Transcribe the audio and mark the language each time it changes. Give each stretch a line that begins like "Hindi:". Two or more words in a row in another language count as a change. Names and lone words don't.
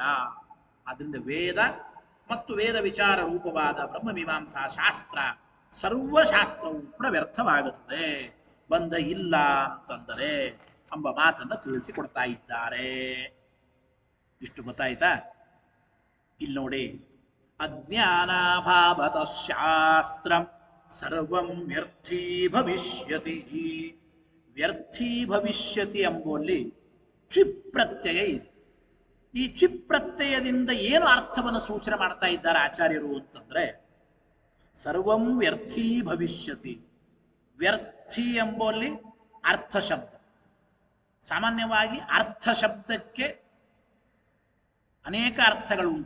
Kannada: ಆದ್ರಿಂದ ವೇದ ಮತ್ತು ವೇದ ವಿಚಾರ ರೂಪವಾದ ಬ್ರಹ್ಮಮೀಮಾಂಸಾ ಶಾಸ್ತ್ರ, ಸರ್ವಶಾಸ್ತ್ರವೂ ಕೂಡ ವ್ಯರ್ಥವಾಗುತ್ತದೆ ಬಂಧ ಇಲ್ಲ ಅಂತಂದರೆ ಎಂಬ ಮಾತನ್ನು ತಿಳಿಸಿಕೊಡ್ತಾ ಇದ್ದಾರೆ. ಇಷ್ಟು ಗೊತ್ತಾಯ್ತಾ? ಇಲ್ಲಿ ನೋಡಿ,
Sanskrit: ಅಜ್ಞಾನಾಭಾವತ ಶಾಸ್ತ್ರ ಸರ್ವಂ ವ್ಯರ್ಥೀ ಭವಿಷ್ಯತಿ. ವ್ಯರ್ಥೀ ಭವಿಷ್ಯತಿ
Kannada: ಎಂಬುವಲ್ಲಿ ಚ್ವಿಪ್ರತ್ಯಯ ಇದೆ. ಈ ಚ್ವಿಪ್ರತ್ಯಯದಿಂದ ಏನು ಅರ್ಥವನ್ನು ಸೂಚನೆ ಮಾಡ್ತಾ ಇದ್ದಾರೆ ಆಚಾರ್ಯರು ಅಂತಂದ್ರೆ,
Sanskrit: ಸರ್ವಂ ವ್ಯರ್ಥೀ ಭವಿಷ್ಯತಿ.
Kannada: ವ್ಯರ್ಥಿ ಎಂಬುವಲ್ಲಿ ಅರ್ಥ ಶಬ್ದ. ಸಾಮಾನ್ಯವಾಗಿ ಅರ್ಥ ಶಬ್ದಕ್ಕೆ ಅನೇಕ ಅರ್ಥಗಳು ಉಂಟು.